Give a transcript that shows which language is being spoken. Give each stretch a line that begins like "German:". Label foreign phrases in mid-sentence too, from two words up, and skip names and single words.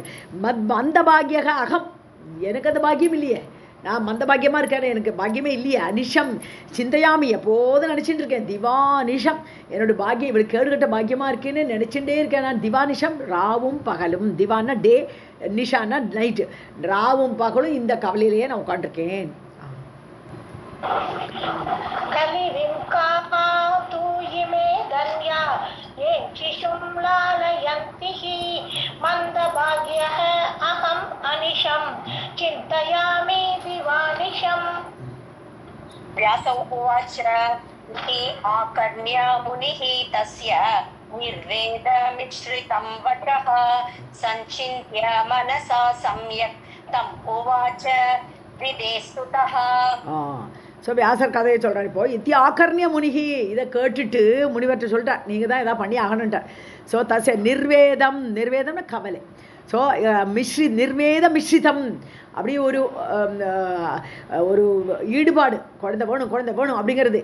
Sanskrit: मन्दभाग्यः अहम्,
Tamil: எனக்கு அந்த பாக்கியம் இல்லையே, நான் மந்த பாக்கியமாக இருக்கேன், எனக்கு பாக்கியமே இல்லையே.
Sanskrit: अनिशं चिन्तयामि,
Tamil: எப்போதும் நினச்சிட்டு இருக்கேன். திவானிஷம், என்னோட பாக்கியம் இவளுக்கு கேடுகட்ட பாக்கியமாக இருக்கேன்னு நினச்சிட்டே இருக்கேன் நான். திவானிஷம், ராவும் பகலும். திவானா டே, நிஷானா நைட்டு. ராவும் பகலும் இந்த கவலையிலேயே நான் உட்காந்துருக்கேன்.
Sanskrit: ये शिशुं लालयन्ति मन्दभाग्यः अहम् अनिशं चिन्तयामि दिवानिशम्। व्यासौ उवाच इति आकर्ण्य मुनिः तस्य निर्वेदमिश्रितं वचः सञ्चिन्त्य मनसा सम्यक् तम् उवाच विदेस्तुतः।
Tamil: ஸோ வியாசர் கதையை சொல்கிறார். இப்போ
Sanskrit: इति आकर्ण्य मुनिः,
Tamil: இதை கேட்டுட்டு முனிவர்கிட்ட சொல்லிட்டார், நீங்கள் தான் எதாவது பண்ணி ஆகணுன்ட்டார். ஸோ
Sanskrit: तस्य निर्वेदम्,
Tamil: நிர்வேதம்னா கவலை. ஸோ
Sanskrit: निर्वेद मिश्रितम्,
Tamil: அப்படியே ஒரு ஈடுபாடு, குழந்தை வேணும் அப்படிங்கிறது.